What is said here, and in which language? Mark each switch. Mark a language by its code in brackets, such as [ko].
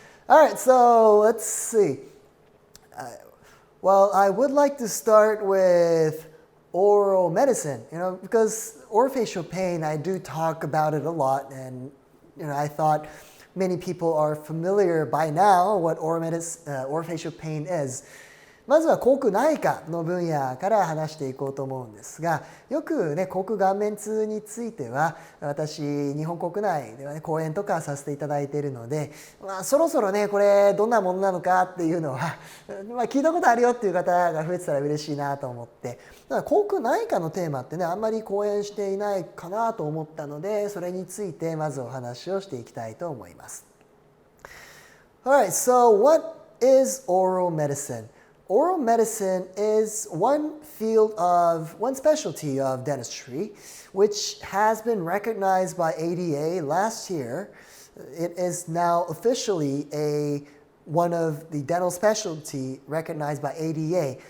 [en] All right, so let's see. Well, I would like to start with oral medicine, because orofacial pain, I do talk about it a lot, and I thought many people are familiar by now what orofacial pain is. [ja] まずは口腔内科の分野から話していこうと思うんですが、よくね口腔顔面痛については私日本国内ではね講演とかさせていただいているので、そろそろねこれどんなものなのかっていうのは聞いたことあるよっていう方が増えてたら嬉しいなと思って、口腔内科のテーマってねあんまり講演していないかなと思ったので、それについてまずお話をしていきたいと思います。 [en] Alright, so what is oral medicine?Oral medicine is one specialty of dentistry, which has been recognized by ADA last year. It is now officially one of the dental specialty recognized by ADA.